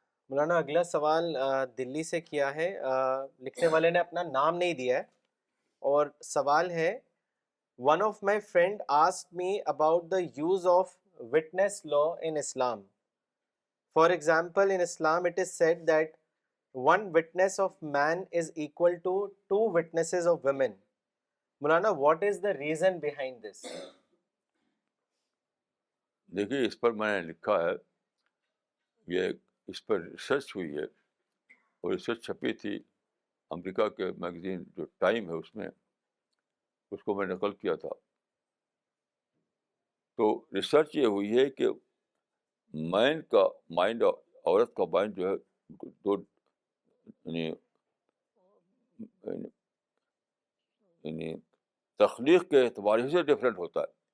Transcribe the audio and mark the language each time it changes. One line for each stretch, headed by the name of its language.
Urdu: مولانا اگلا سوال دلی سے کیا ہے, لکھنے والے نے اپنا نام نہیں دیا ہے, اور سوال ہے,
English: One of my friend asked me about the use of witness law in Islam. For example, in Islam it is said that one witness of man is equal to two witnesses of women. Maulana, what is the reason behind this?
Urdu: دیکھیے اس پر میں نے لکھا ہے, یہ اس پر research ہوئی ہے, اور research چھپی تھی امریکہ کے میگزین جو ٹائم ہے اس میں. اس کو میں نقل کیا تھا. تو ریسرچ یہ ہوئی ہے کہ مائنڈ عورت کا مائنڈ جو ہے دو یعنی یعنی تخلیق کے اعتبار سے ڈفرینٹ ہوتا ہے.